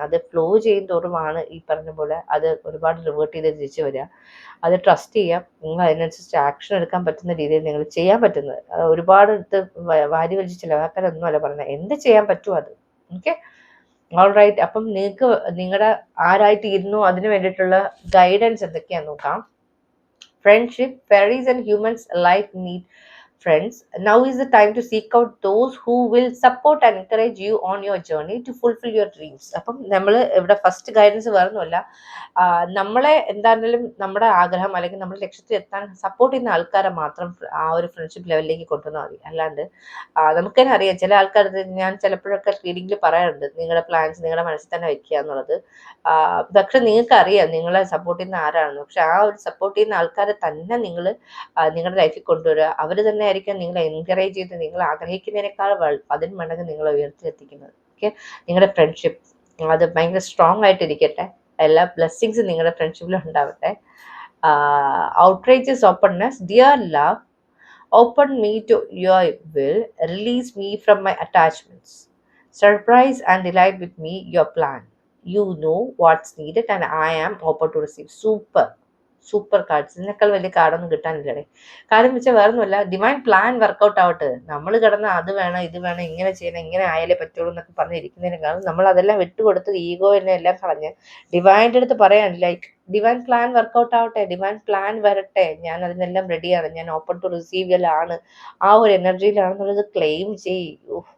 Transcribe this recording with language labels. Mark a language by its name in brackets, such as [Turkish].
[Malayalam] അത് ഫ്ലോ ചെയ്യും തോറുമാണ് ഈ പറഞ്ഞ പോലെ അത് ഒരുപാട് റിവേർട്ട് ചെയ്ത് തിരിച്ചു വരിക. അത് ട്രസ്റ്റ് ചെയ്യാം. നിങ്ങൾ അതിനനുസരിച്ച് ആക്ഷൻ എടുക്കാൻ പറ്റുന്ന രീതിയിൽ നിങ്ങൾ ചെയ്യാൻ പറ്റുന്നത്. ഒരുപാട് എടുത്ത് വാരി വലിച്ച് ചിലവാക്കാനൊന്നുമല്ല പറയുന്നത്, എന്ത് ചെയ്യാൻ പറ്റുമോ അത്. Okay, all right. അപ്പം നിങ്ങൾക്ക് നിങ്ങളുടെ ആരായിട്ടിരുന്നു അതിന് വേണ്ടിയിട്ടുള്ള ഗൈഡൻസ് എന്തൊക്കെയാന്ന് നോക്കാം. [English] Friendship, fairies and humans alike need friends. Now is the time to seek out those who will support and encourage you on your journey to fulfill your dreams. [Malayalam] അപ്പം നമ്മൾ ഇവിടെ ഫസ്റ്റ് ഗൈഡൻസ് വേറൊന്നുമല്ല, നമ്മളെ എന്താണെങ്കിലും നമ്മുടെ ആഗ്രഹം അല്ലെങ്കിൽ നമ്മുടെ ലക്ഷ്യത്തിൽ എത്താൻ സപ്പോർട്ട് ചെയ്യുന്ന ആൾക്കാരെ മാത്രം ആ ഒരു ഫ്രണ്ട്ഷിപ്പ് ലെവലിലേക്ക് കൊണ്ടുവന്നാൽ മതി. അല്ലാണ്ട് നമുക്ക് തന്നെ അറിയാം, ചില ആൾക്കാർ, ഞാൻ ചിലപ്പോഴൊക്കെ റീഡിങ്ങിൽ പറയാറുണ്ട്, നിങ്ങളുടെ പ്ലാൻസ് നിങ്ങളുടെ മനസ്സിൽ തന്നെ വെക്കുക എന്നുള്ളത്. പക്ഷെ നിങ്ങൾക്ക് അറിയാം നിങ്ങളെ സപ്പോർട്ട് ചെയ്യുന്ന ആരാണെന്ന്. പക്ഷെ ആ ഒരു സപ്പോർട്ട് ചെയ്യുന്ന ആൾക്കാരെ തന്നെ നിങ്ങൾ നിങ്ങളുടെ ലൈഫിൽ കൊണ്ടുവരിക. അവർ തന്നെ ആയിരിക്കും നിങ്ങളെ എൻകറേജ് ചെയ്ത് നിങ്ങൾ ആഗ്രഹിക്കുന്നതിനേക്കാൾ 10 മടങ്ങ് നിങ്ങളെ ഉയർത്തിയെത്തിക്കുന്നത്. ഓക്കെ, നിങ്ങളുടെ ഫ്രണ്ട്ഷിപ്പ് അത് ഭയങ്കര സ്ട്രോങ് ആയിട്ടിരിക്കട്ടെ. എല്ലാ ബ്ലെസ്സിങ്സും നിങ്ങളുടെ ഫ്രണ്ട്ഷിപ്പിൽ ഉണ്ടാവട്ടെ. [English] Outrageous openness, dear love, open me to your will, release me from my attachments, surprise and delight with me your plan. You know what's needed and I am open to receive. [Malayalam] Super cards. ഇതിനേക്കാൾ വലിയ കാർഡൊന്നും കിട്ടാനില്ലേ. കാര്യം വെച്ചാൽ വേറൊന്നുമല്ല, divine plan workout ആവട്ടെ. നമ്മൾ കിടന്ന് അത് വേണം ഇത് വേണം ഇങ്ങനെ ചെയ്യണം ഇങ്ങനെ ആയാലേ പറ്റുള്ളൂ എന്നൊക്കെ പറഞ്ഞിരിക്കുന്നതിനേക്കാളും നമ്മൾ അതെല്ലാം വിട്ടുകൊടുത്ത് ഈഗോ എന്നെ എല്ലാം കളഞ്ഞ് ഡിവൈൻ്റെ അടുത്ത് പറയാൻ, ലൈക്ക് ഡിവൈൻ പ്ലാൻ വർക്കൗട്ട് ആവട്ടെ, ഡിവൈൻ പ്ലാൻ വരട്ടെ, ഞാൻ അതിനെല്ലാം റെഡിയാണ്, ഞാൻ ഓപ്പൺ ടു റിസീവിലാണ്, ആ ഒരു എനർജിയിലാണെന്നുള്ളത് ക്ലെയിം ചെയ്യൂ.